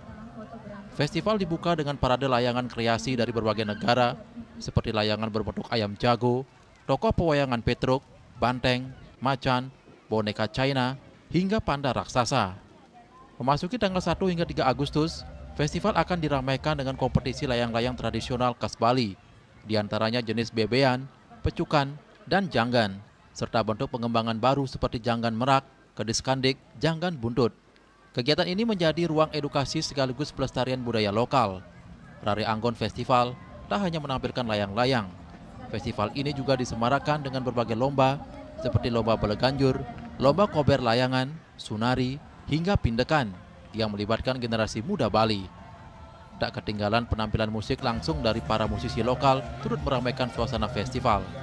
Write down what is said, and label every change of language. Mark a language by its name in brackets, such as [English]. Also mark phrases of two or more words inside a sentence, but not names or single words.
[Indonesian] Festival dibuka dengan parade layangan kreasi dari berbagai negara, seperti layangan berbentuk ayam jago, tokoh pewayangan Petruk, banteng, macan, boneka China, hingga panda raksasa. Memasuki tanggal 1 hingga 3 Agustus, festival akan diramaikan dengan kompetisi layang-layang tradisional khas Bali, diantaranya jenis bebean, pecukan, dan janggan, serta bentuk pengembangan baru seperti janggan merak, kedis kandik, janggan buntut. Kegiatan ini menjadi ruang edukasi sekaligus pelestarian budaya lokal. Rare Angon Festival tak hanya menampilkan layang-layang. Festival ini juga disemarakan dengan berbagai lomba seperti lomba beleganjur, lomba kober layangan, sunari, hingga pindekan yang melibatkan generasi muda Bali. Tak ketinggalan penampilan musik langsung dari para musisi lokal turut meramaikan suasana festival.